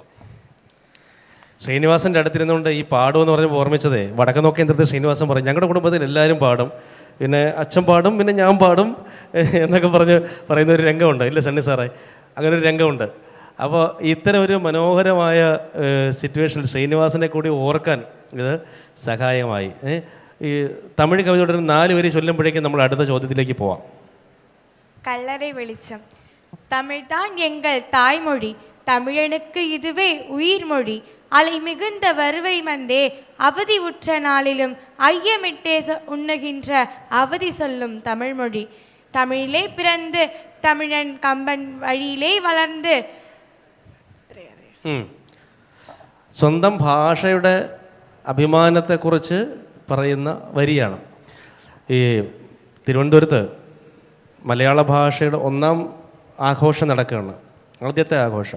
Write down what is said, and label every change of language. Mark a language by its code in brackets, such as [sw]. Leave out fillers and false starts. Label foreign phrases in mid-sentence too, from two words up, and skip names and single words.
[ml] ശ്രീനിവാസൻ്റെ അടുത്തിരുന്നുകൊണ്ട് ഈ പാടുമെന്ന് പറഞ്ഞപ്പോൾ ഓർമ്മിച്ചതേ, വടക്കനോക്കി യന്ത്രത്തിൽ ശ്രീനിവാസൻ പറയും, ഞങ്ങളുടെ കുടുംബത്തിൽ എല്ലാവരും പാടും, പിന്നെ അച്ഛൻ പാടും, പിന്നെ ഞാൻ പാടും എന്നൊക്കെ പറയുന്ന ഒരു രംഗമുണ്ട്, ഇല്ല സണ്ണി സാറേ? അങ്ങനെ ഒരു രംഗമുണ്ട്. അപ്പോൾ ഇത്തരം ഒരു മനോഹരമായ സിറ്റുവേഷനിൽ ശ്രീനിവാസനെ കൂടി ഓർക്കാൻ ഇത് സഹായമായി. ഈ തമിഴ് കവിതയുടെ 4 വരി ചൊല്ലുമ്പോഴേക്കും നമ്മൾ അടുത്ത ചോദ്യത്തിലേക്ക് പോവാം. [ta] கல்லறை வெளிச்சம். தமிழ்தான் எங்கள் தாய்மொழி, தமிழனுக்கு இதுவே உயிர்மொழி. அலை மிகுந்த வருவை வந்தே அவதி உற்ற நாளிலும் ஐயமிட்டே உண்ணுகின்ற அவதி சொல்லும் தமிழ்மொழி. தமிழிலே பிறந்து தமிழன் கம்பன் வழியிலே வளர்ந்து [ml] സ്വന്തം ഭാഷയുടെ അഭിമാനത്തെക്കുറിച്ച് പറയുന്ന വരിയാണ്. ഈ തിരുവനന്തപുരത്ത് മലയാള ഭാഷയുടെ 1ാം ആഘോഷം നടക്കുകയാണ്, ആദ്യത്തെ ആഘോഷം.